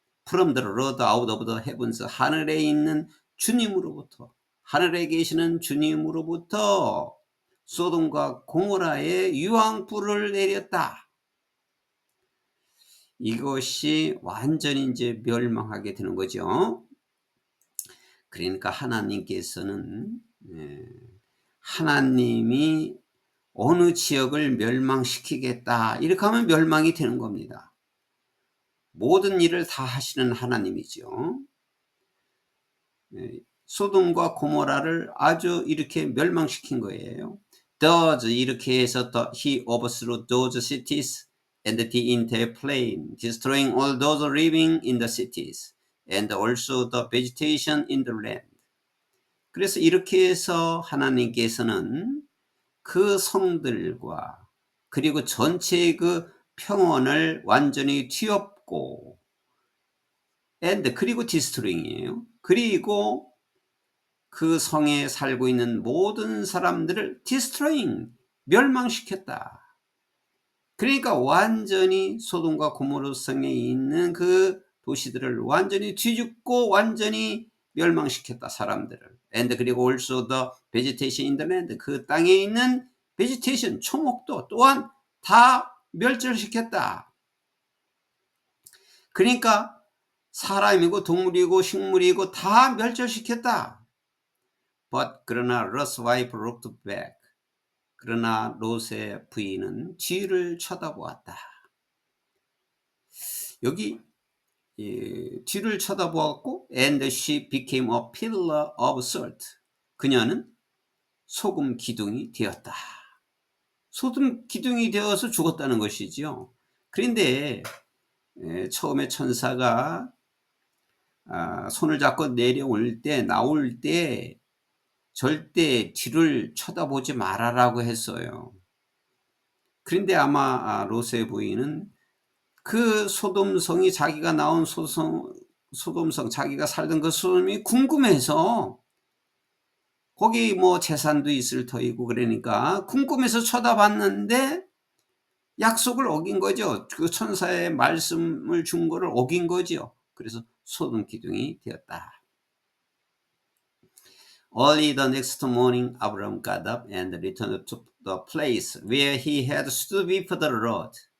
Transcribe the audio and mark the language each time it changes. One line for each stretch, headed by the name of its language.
English: From the Lord out of the heavens.
Korean: 하늘에 있는 주님으로부터, 하늘에 계시는 주님으로부터 소돔과 고모라에 유황불을 내렸다. 이것이 완전히 이제 멸망하게 되는 거죠. 그러니까 하나님께서는, 하나님이 어느 지역을 멸망시키겠다 이렇게 하면 멸망이 되는 겁니다. 모든 일을 다 하시는 하나님이죠. 소돔과 고모라를 아주 이렇게 멸망시킨 거예요.
English: Thus
Korean: 이렇게 해서
English: he overthrew those cities and the entire plain, destroying all those living in the cities and also the vegetation in the land.
Korean: 그래서 이렇게 해서 하나님께서는 그 성들과 그리고 전체의 그 평원을 완전히 뒤엎고, and 그리고 destroying이에요. 그리고 그 성에 살고 있는 모든 사람들을 destroying, 멸망시켰다. 그러니까 완전히 소돔과 고모라 성에 있는 그 도시들을 완전히 뒤집고 완전히 멸망시켰다, 사람들을. And 그리고
English: also the vegetation in the land,
Korean: 그 땅에 있는 vegetation, 초목도 또한 다 멸절시켰다. 그러니까 사람이고 동물이고 식물이고 다 멸절시켰다.
English: But 그러나 Lot's wife looked back.
Korean: 그러나 롯의 부인은 뒤를 쳐다보았다. 여기 뒤를 쳐다보았고,
English: and she became a pillar of salt.
Korean: 그녀는 소금 기둥이 되었다. 소금 기둥이 되어서 죽었다는 것이죠. 그런데 처음에 천사가 손을 잡고 내려올 때, 나올 때 절대 뒤를 쳐다보지 말아라고 했어요. 그런데 아마 롯의 부인은 그 소돔성이, 자기가 나온 소돔성, 자기가 살던 그 소돔이 궁금해서, 거기 뭐 재산도 있을 터이고 그러니까 궁금해서 쳐다봤는데 약속을 어긴 거죠. 그 천사의 말씀을 준 거를 어긴 거죠. 그래서 소돔 기둥이 되었다.
English: Early the next morning, Abram got up and returned to the place where he had stood before the Lord.